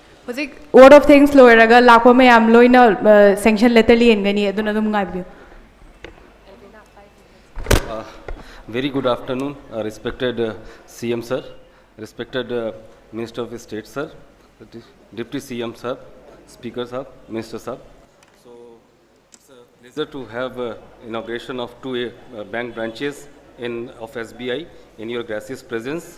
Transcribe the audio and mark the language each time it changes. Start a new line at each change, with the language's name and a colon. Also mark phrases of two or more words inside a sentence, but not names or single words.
Manipuri: Hojik
English: word of thanks
Manipuri: loiraga lakwa mayam loina
English: sanction letter
Manipuri: liengani aduna dum ngaibiu.
English: Very good afternoon, respected CM sir, respected Minister of State sir, Deputy CM sir, Speaker sir, Minister sir. So it's a pleasure to have inauguration of two bank branches of SBI in your gracious presence.